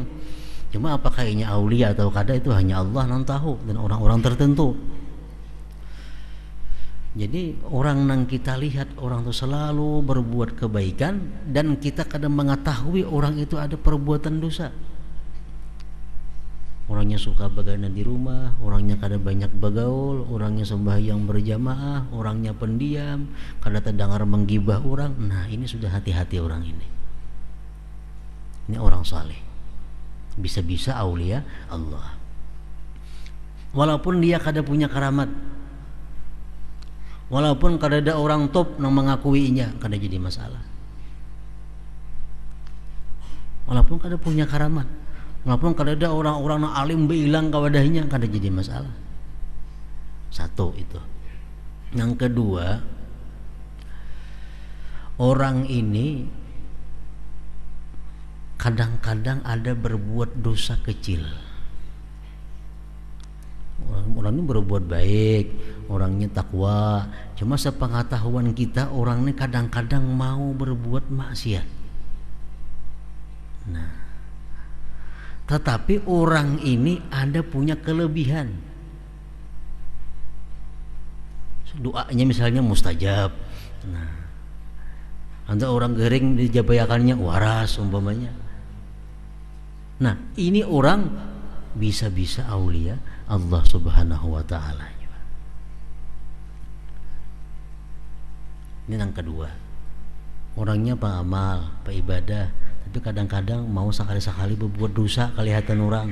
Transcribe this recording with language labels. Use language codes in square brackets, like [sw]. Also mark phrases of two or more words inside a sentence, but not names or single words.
[id] Cuma apakah ini aulia atau kada, itu hanya Allah yang tahu, dan orang-orang tertentu. Jadi orang yang kita lihat, orang itu selalu berbuat kebaikan, dan kita kadang mengetahui orang itu ada perbuatan dosa. orangnya suka begadang di rumah, orangnya kada banyak bergaul, orangnya sembahyang berjamaah, orangnya pendiam, kada terdengar menggibah orang. Nah, ini sudah hati-hati orang ini. Ini orang saleh. Bisa-bisa aulia Allah. Walaupun dia kada punya karamat, walaupun kada ada orang top yang mengakuinya, kada jadi masalah. Walaupun kada punya karamat, walaupun kada ada orang-orang yang alim bilang kawadahnya, kada jadi masalah. Satu itu. Yang kedua, orang ini kadang-kadang ada berbuat dosa kecil. Orang ini berbuat baik, orangnya takwa, cuma sepengetahuan kita orang ini kadang-kadang mau berbuat maksiat. Nah, tetapi orang ini ada punya kelebihan. Doanya misalnya mustajab. [bjn] Nah, ada orang gering dijabayakannya waras umpamanya. [id] Nah, ini orang bisa-bisa aulia Allah Subhanahu wa taala. Ini yang kedua. Orangnya pengamal, peibadah, tapi kadang-kadang mau sekali-sekali berbuat dosa kelihatan orang.